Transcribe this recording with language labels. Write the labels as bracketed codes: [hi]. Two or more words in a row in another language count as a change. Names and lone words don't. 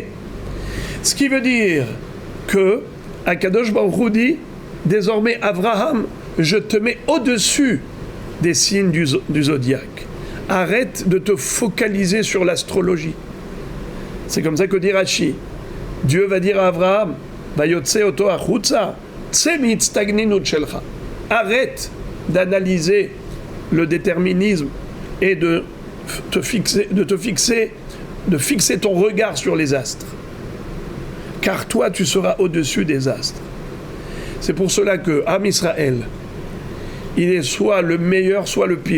[fr] Ce qui veut dire que Akadosh Baruch Hu dit, désormais Avraham, je te mets au-dessus des signes du zodiaque. Arrête de te focaliser sur l'astrologie. C'est comme ça que dit Rashi. Dieu va dire à Avraham, [he] ויוצא אותו החוצה צא מאצטגנינות שלך. [fr] Arrête d'analyser le déterminisme et de fixer ton regard sur les astres. Car toi, tu seras au-dessus des astres. C'est pour cela que Am Israël, il est soit le meilleur, soit le pire.